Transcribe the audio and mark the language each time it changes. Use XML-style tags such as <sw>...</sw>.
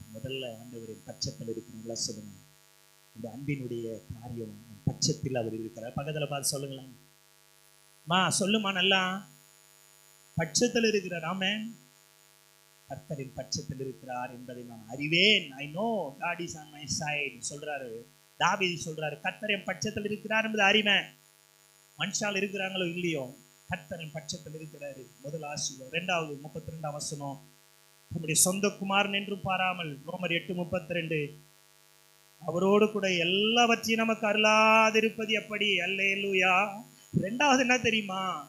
<ta>முதல்ல ஆண்டவர் என் பட்சத்தில் இருக்கிறவங்களா சொல்லுங்க. இந்த அன்பினுடைய காரியம், பட்சத்தில் அவர் இருக்கிறார். பக்கத்துல பார்த்து சொல்லுங்களேன், மா சொல்லுமா, நல்லா பட்சத்தில் இருக்கிறார். ஆமென். கர்த்தரின் பட்சத்தில் இருக்கிறார் என்பதை நான் அறிவேன்.</ta> <en>I know God is on my side</en> <ta>சொல்றாரு தாவீது. சொல்றாரு, கர்த்தரின் பட்சத்தில் இருக்கிறார் என்பது அறிவேன். மனுஷால் இருக்கிறாங்களோ இல்லையோ, கர்த்தரின் பட்சத்தில் இருக்கிறாரு. முதல் ஆசீர்வாதம். 2வது 32ஆம் வசனம், நம்முடைய சொந்த குமாரன் என்றும் பாராமல், ரோமர் 8:32, அவரோடு கூட எல்லாவற்றையும் நமக்கு அருளாதிருப்பது எப்படி? அல்லேலூயா. ரெண்டாவது என்ன தெரியுமா?</ta>